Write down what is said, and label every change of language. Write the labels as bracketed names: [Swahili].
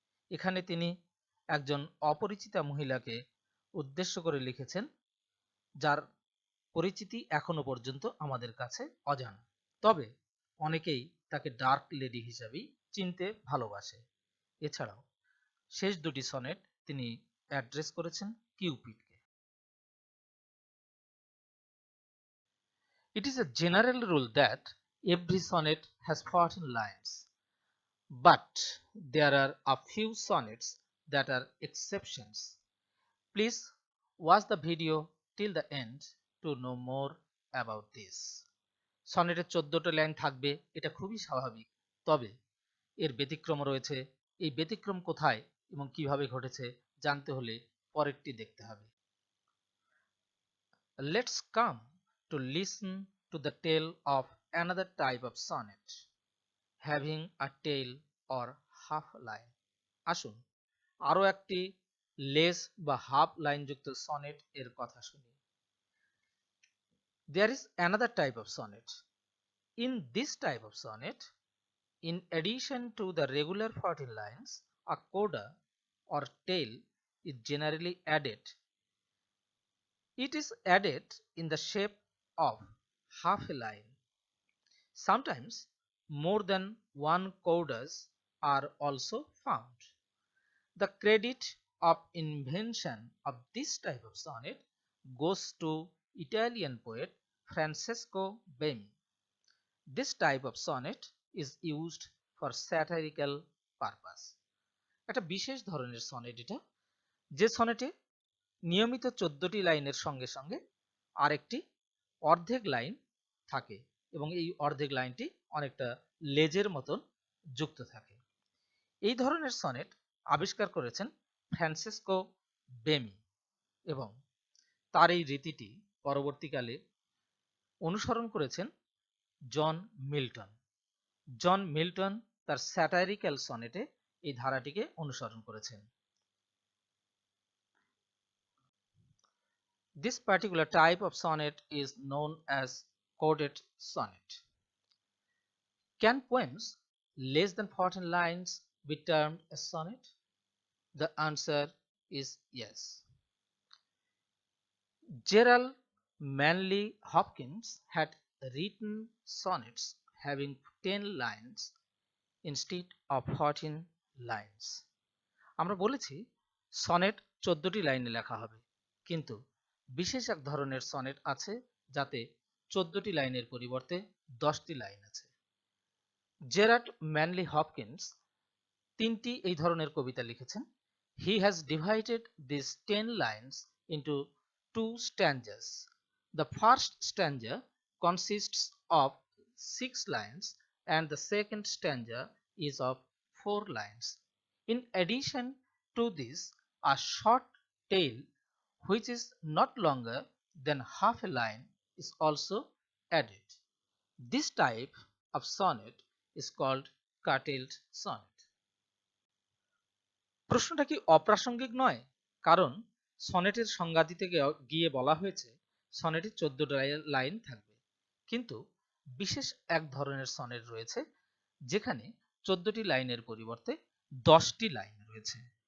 [Bangla] এখানে তিনি একজন অপরিচিতা মহিলাকে উদ্দেশ্য করে লিখেছেন, যার পরিচিতি এখনো পর্যন্ত আমাদের কাছে অজানা, তবে অনেকেই তাকে ডার্ক লেডি হিসাবেই চিনতে ভালোবাসে। এছাড়াও শেষ দুটি সনেট তিনি অ্যাড্রেস করেছেন কিউপিডকে। [English] It is a general rule that every sonnet has 14 lines, but there are a few sonnets that are exceptions. Please watch the video till the end to know more about this. [Bangla] সনেটের 14টা line থাকবে, এটা খুবই স্বাভাবিক, তবে এর ব্যতিক্রম রয়েছে। এই ব্যতিক্রম কোথায় এবং কিভাবে ঘটেছে জানতে হলে পরেরটি দেখতে হবে। [English] Let's come to listen to the tale of another type of sonnet, having a tail or half line. [Bangla] আসুন আরো একটি লেস বা হাফ লাইন যুক্ত সনেট এর কথা শুনি। [English] There is another type of sonnet. In this type of sonnet, in addition to the regular 14 lines, a coda or tail is generally added. It is added in the shape of half a line. Sometimes more than one codas are also found. The credit of invention of this type of sonnet goes to Italian poet Francesco Bemi. This type of sonnet is used for satirical purpose. [Bangla] একটা বিশেষ ধরনের sonnet এটা, যে সনেটে নিয়মিত 14টি লাইনের সঙ্গে সঙ্গে আরেকটি অর্ধেক লাইন থাকে এবং এই অর্ধেক লাইনটি অনেকটা লেজের মতন যুক্ত থাকে। এই ধরনের সনেট আবিষ্কার করেছেন ফ্রান্সিসকো বেমি এবং তার এই রীতিটি পরবর্তীকালে অনুসরণ করেছেন জন মিল্টন। জন মিল্টন তার স্যাটারিক্যাল সনেটে এই ধারাটিকে অনুসরণ করেছেন। [English] This particular type of sonnet is known as coded sonnet. Can poems less than 14 lines be termed a sonnet? The answer is yes. Gerald Manley Hopkins had written sonnets having 10 lines instead of 14 lines. [Bangla] আমরা বলেছি sonnet 14টি লাইনে লেখা হবে, কিন্তু বিশেষ এক ধরনের sonnet আছে যাতে 14টি লাইনের পরিবর্তে 10টি লাইন আছে। জেরার্ড ম্যানলি হপকিন্স তিনটি এই ধরনের কবিতা লিখেছেন। [English] He has divided these 10 lines into two stanzas. The first stanza consists of 6 lines and the second stanza is of 4 lines. In addition to this, a short tail which is not longer than half a line is also added. This type of sonnet is called curtailed sonnet. [Bangla] প্রশ্নটা কি অপ্রাসঙ্গিক নয়? কারণ সনেটের সংজ্ঞা দিতে গিয়ে বলা হয়েছে সনেটে 14টা লাইন থাকবে, কিন্তু বিশেষ এক ধরনের সনেট রয়েছে যেখানে 14টি লাইনের পরিবর্তে 10টি লাইন রয়েছে।